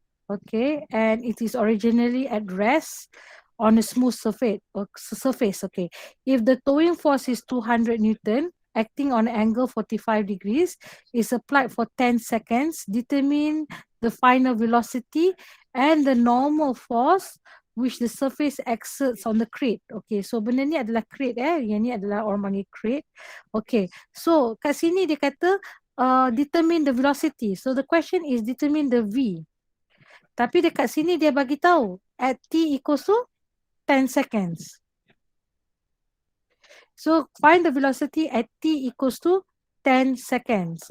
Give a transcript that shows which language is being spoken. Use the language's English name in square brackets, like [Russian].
[English] Okay, and it is originally at rest on a smooth surface. Okay, if the towing force is 200 Newton, acting on an angle 45 degrees, is applied for 10 seconds, determine the final velocity and the normal force which the surface exerts on the crate. [Malay] Okay, so benda ni adalah crate yang ni adalah orang panggil crate. Okay, so kat sini dia kata [English] determine the velocity. So the question is determine the V. [Malay] Tapi dekat sini dia bagi tahu [English] at t equals to 10 seconds. So find the velocity at t equals to 10 seconds.